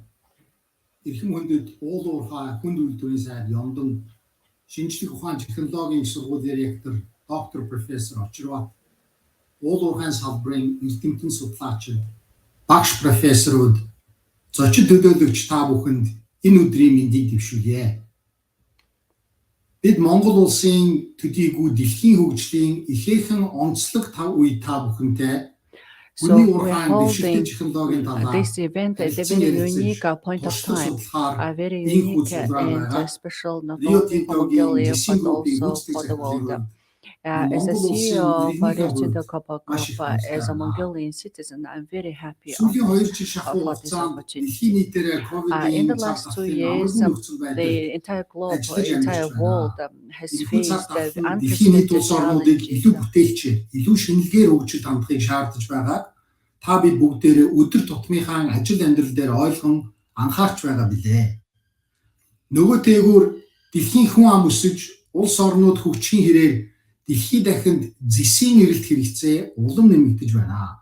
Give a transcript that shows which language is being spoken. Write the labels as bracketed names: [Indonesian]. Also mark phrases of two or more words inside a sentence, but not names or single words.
[Mongolian] Эрхэм хүндэд уул уурхай хүнд үйлдвэрийн сайд Ямдан шинжлэх ухаан технологийн их сургуулийн ректор доктор профессор Очирбат уул уурхайн салбарын эрдэмтэн судлаач багш профессорууд зочид төлөөлөгч та бүхэнд энэ өдрийн мэндийг дэвшүүлье. Бид Монгол улсын төдийгүй дэлхийн хөгжлийн ихээхэн онцлог тав үе та бүхэнтэй [English] So we're holding this event at a very unique point of time, a very unique and special not only for Mongolia but also for the world. As a CEO of Rio Tinto Copper Group, as a Mongolian citizen, I'm very happy for this opportunity. In the last 2 years, the entire globe, the entire world has faced unprecedented challenges. [Mongolian] Та бид бүгдээрээ өдөр тутмынхаа ажил амьдрал дээр ойлгон анхаарч байгаа билээ. Нөгөө тээгүүр дэлхийн хүн ам өсөж, улс орнууд хөгжихийн хэрээр дэлхий дахинд зэсийн эрэлт хэрэгцээ улам нэмэгдэж байна.